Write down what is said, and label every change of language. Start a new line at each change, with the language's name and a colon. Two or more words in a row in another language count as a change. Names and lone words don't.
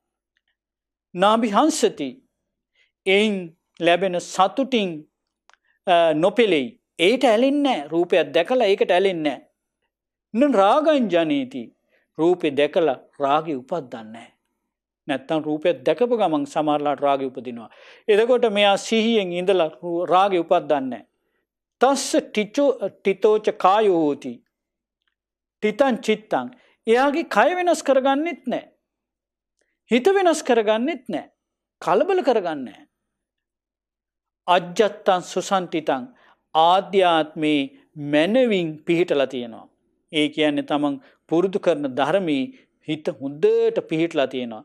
Sinhala: නාභිහංසති. එයින් ලැබෙන සතුටින් නොපෙළෙයි. ඒට ඇලෙන්නේ නැහැ. රූපයක් දැකලා ඒකට ඇලෙන්නේ නැහැ.
Pali: න රාගං ජනේති.
Sinhala: රූපේ දැකලා රාගය උපදින්නේ නැහැ. නැත්තම් රූපයක් දැකපු ගමන් සමහරලාට රාගය උපදිනවා. එතකොට මෙයා සිහියෙන් ඉඳලා රාගය උපදින්නේ නැහැ.
Pali: තස්ස ටිතෝච කායෝ හෝති. තිතං චිත්තං.
Sinhala: එයාගේ කය වෙනස් කරගන්නෙත් නැහැ. හිත වෙනස් කරගන්නෙත් නැහැ. කලබල කරගන්නේ නැහැ.
Pali: අජ්ජත්තං සුසන්තිතං.
Sinhala: ආධ්‍යාත්මේ මනවින් පිහිටලා තියෙනවා. ඒ කියන්නේ තමන් පුරුදු කරන ධර්මයේ හිත හොඳට පිහිටලා තියෙනවා.